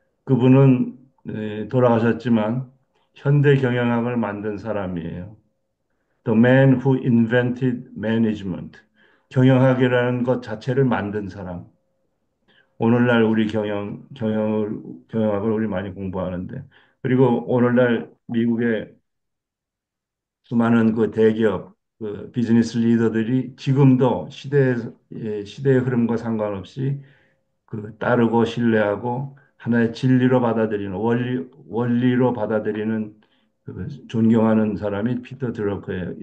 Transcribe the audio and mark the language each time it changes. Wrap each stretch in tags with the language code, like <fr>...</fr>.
<ko>그분은 돌아가셨지만 현대 경영학을 만든 사람이에요.</ko> <en>The man who invented management.</en> <ko>경영학이라는 것 자체를 만든 사람. 오늘날 우리 경영학을 우리 많이 공부하는데. 그리고 오늘날 미국의 수많은 그 대기업, 그 비즈니스 리더들이 지금도 시대의 흐름과 상관없이 그 따르고 신뢰하고 하나의 진리로 받아들이는 원리로 받아들이는 그 존경하는 사람이 피터 드러커예요.</ko>